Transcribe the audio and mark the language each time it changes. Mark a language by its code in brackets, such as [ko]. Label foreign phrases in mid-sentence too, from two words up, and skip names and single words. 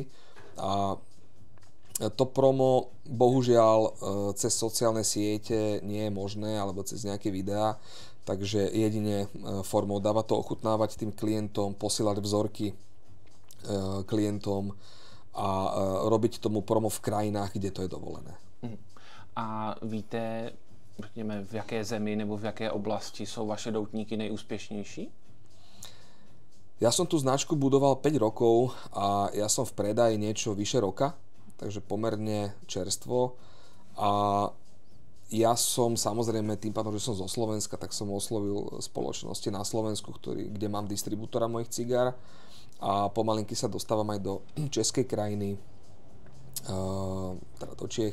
[sk] A to promo bohužiaľ cez sociálne siete nie je možné, alebo cez nejaké videá, takže jedine formou dávať to ochutnávať tým klientom, posielať vzorky klientom a robiť tomu promo v krajinách, kde to je dovolené. [cs] A víte, řekněme, v jaké zemi nebo v jaké oblasti jsou vaše doutníky nejúspěšnější? [sk] Ja som tú značku budoval 5 rokov a ja som v predaji niečo vyše roka, takže pomerne čerstvo. A ja som samozrejme tým pádom, že som zo Slovenska, tak som oslovil spoločnosti na Slovensku, kde mám distribútora mojich cigár a pomalinky sa dostávam aj do českej krajiny, teda do Čiech.